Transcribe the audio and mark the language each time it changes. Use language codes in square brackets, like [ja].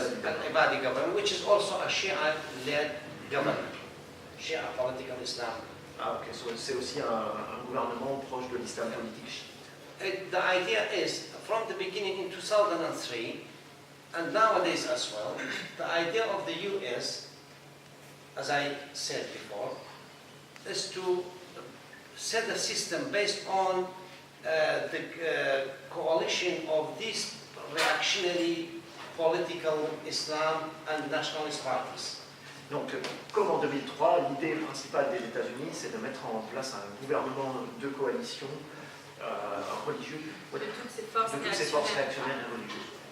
[en] An Ibadi government, which is also a Shia-led government, Shia political Islam. [fr] Ah ok, c'est aussi un gouvernement proche de l'islam politique chiite. [en] The idea is, from the beginning in 2003, and nowadays as well, the idea of the US, as I said before, is to set a system based on the coalition of these reactionary political Islam and nationalist parties. [fr] Donc, comme en 2003, l'idée principale des États-Unis, c'est de mettre en place un gouvernement de coalition religieux De toutes ces forces réactionnaires et religieuses.